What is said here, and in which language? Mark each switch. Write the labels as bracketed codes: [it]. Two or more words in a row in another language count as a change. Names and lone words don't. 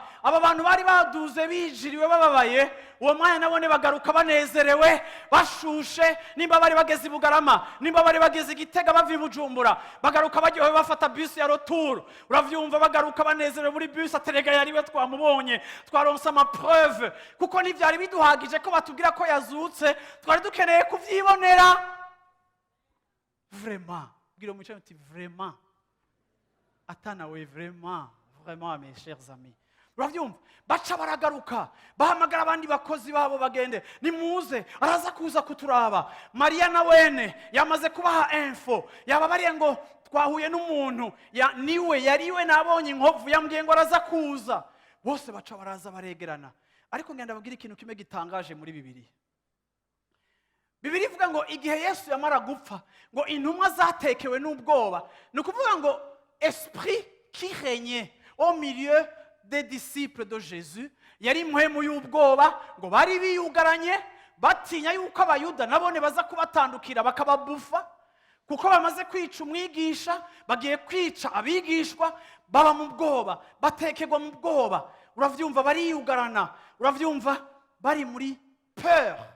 [rn] Aba bantu bari baduze bijiriwe bababaye, uwo mwanya nabone bagaruka banezerewe, bashushe, nimba bari bageze i Bugarama, nimba bari bageze i Gitega bava i Bujumbura, bagaruka baryohewe bafata bus ya retour. Uravyumva bagaruka banezerewe muri bus, aterega yariwe twamubonye, twaronse ama preuve, kuko n'ivyari biduhagije ko batubwira ko yazutse, twari dukeneye kuvyibonera. [fr] Vraiment, [rn] bwira mu cyane uti [fr] vraiment, [rn] atanawe [fr] vraiment mes chers amis. [rn] Uravyumva? Baca baragaruka, bahamagara abandi bakozi babo bagende, nimuze araza kuza kuturaba. Maria na wene yamaze kubaha info, yababariye ngo twahuye n'umuntu, niwe yariwe nabonye inkovu, yambwiye ngo araza kuza. Bose baca baraza baregerana. Ariko ngenda babwira ikintu kimwe gitangaje muri Bibiliya. Bibiliya ivuga ngo igihe Yesu yamara gupfa, ngo intumwa zatekewe n'ubwoba. Ni ukuvuga ngo [fr] esprit qui régnait au milieu des disciples de Jésus [rn] yari muhemu y'ubwoba, ngo bari biyugaranye batinya yuko abayuda nabone baza kubatandukira bakababufa, kuko bamaze kwica umwigisha, bagiye kwica abigishwa, baba mu bwoba, batekerwa mu bwoba. Uravyumva bariyugarana, uravyumva bari muri peur.